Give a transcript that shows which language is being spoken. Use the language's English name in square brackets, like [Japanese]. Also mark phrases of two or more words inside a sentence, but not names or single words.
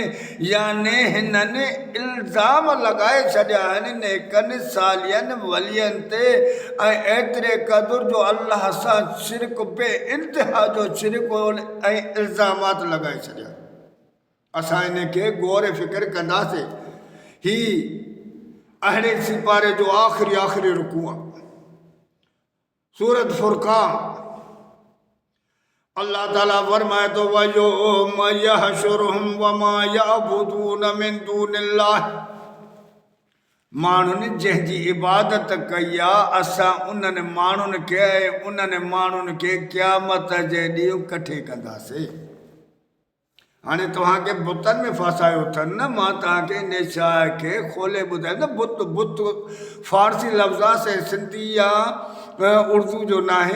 [Sindhi] याने हिननि इल्ज़ाम लॻाए छॾिया आहिनि नेकनि सालियनि वलियनि ते, ऐं एतिरे क़दुरु जो अल्लाह सां शिरक बे इंतिहा जो शिरक ऐं इल्ज़ामात लॻाए छॾिया। असां इन खे गौर फ़िक्र कंदासीं। ही अहिड़े सिपारे जो आख़िरी रुकू आहे, सूरत फुरक़ान। अल्लाह ताला फरमाए तो [Arabic] ويوم يحشرهم وما يعبدون من دون الله. [Sindhi] माण्हुनि जंहिंजी इबादत कई आहे, असां उन्हनि माण्हुनि खे ऐं उन्हनि माण्हुनि खे क़यामत जे ॾींहुं कठे कंदासीं। हाणे तव्हांखे बुतनि में फासायो अथनि न, मां तव्हांखे इन शइ खे खोले ॿुधायां त बुत फारसी लफ़्ज़ आहे, सिंधी या उर्दू जो न आहे।